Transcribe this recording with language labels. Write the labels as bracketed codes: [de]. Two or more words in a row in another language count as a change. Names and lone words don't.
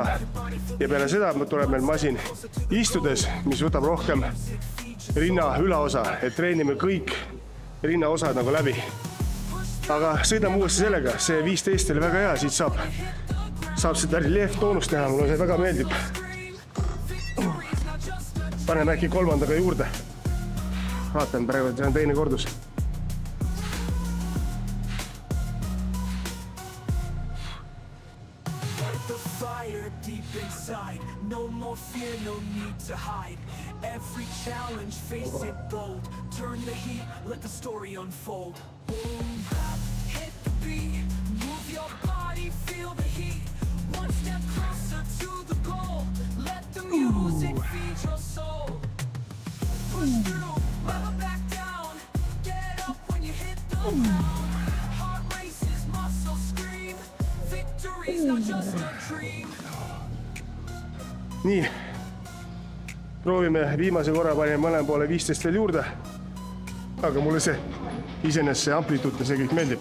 [et] Ja peale seda tuleb meil masin istudes, mis võtab rohkem rinna ülaosa, et treenime kõik rinnaosad nagu läbi. Aga sõidame uuesti sellega, see 15 oli väga hea, siit saab seda relief-toonust teha, mulle see väga meeldib. Paneme äkki kolmandaga juurde. Vaatan praegu, et see on teine kordus. [en] No more fear, no need to hide. Every challenge, face it bold. Turn the heat, let the story unfold. Boom, hit the beat, move your body, feel the heat. One step closer to the goal. Let the music feed your soul. Push through, never back down. Get up when you hit the ground. Heart races, muscles scream. Victory's not just a dream. [et] Nii, proovime viimase korra paneme mõlema poole 15 veel juurde, aga mulle see iseenesest see amplituud ja see kõik meeldib.